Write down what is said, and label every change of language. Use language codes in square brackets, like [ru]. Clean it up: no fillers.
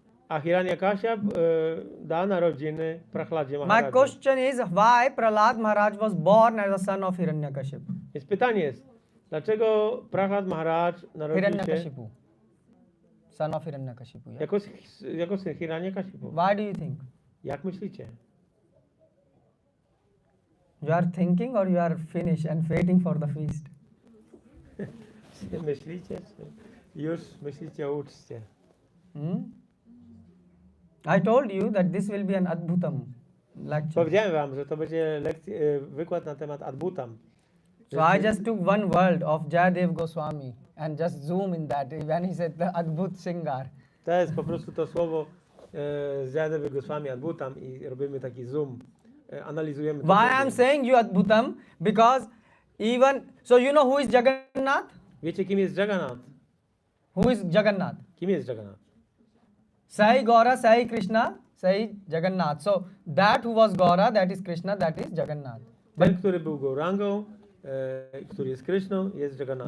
[pl] a Hiranyakashyap da narodziny Prahladzie [en] My [pl] Maharaja. [en] question is why Prahlad Maharaj was born as a son of Hiranyakashyap? [pl] Więc pytanie jest, dlaczego Prahlad Maharaj narodził się [en] Hiranyakashipu. Son of Hiranyakashipu. Yeah? [pl] jako syn Hiranyakashipu? [en] Why do you think? [pl] Jak myślicie? [en] You are thinking or you are finished and waiting for the feast? [pl] Myślicie? Czy już myślicie o uczcie? [en] I told you that this will be an Adbhutam lecture. [pl] Powiedziałem wam, że to będzie wykład na temat Adbutam. [en] So I just took one word of Jayadev Goswami and just zoom in that when he said the Adbhut Singar. [pl] To jest po prostu to słowo z Jayadewy Goswami Adbutam i robimy taki zoom. Analizujemy to. [en] Why I'm saying you Adbhutam? Because even, so you know who is Jagannath? [pl] Wiecie, kim jest Jagannath? [en] Who is Jagannath? [pl] Kim jest Jagannath? [en] Sai Gaura, Sai Krishna, Sai Jagannath. So that who was Gaura, that is Krishna, that is Jagannath. [pl] Ten, który był Gaurangą, który jest Kryszną, jest Jagannath.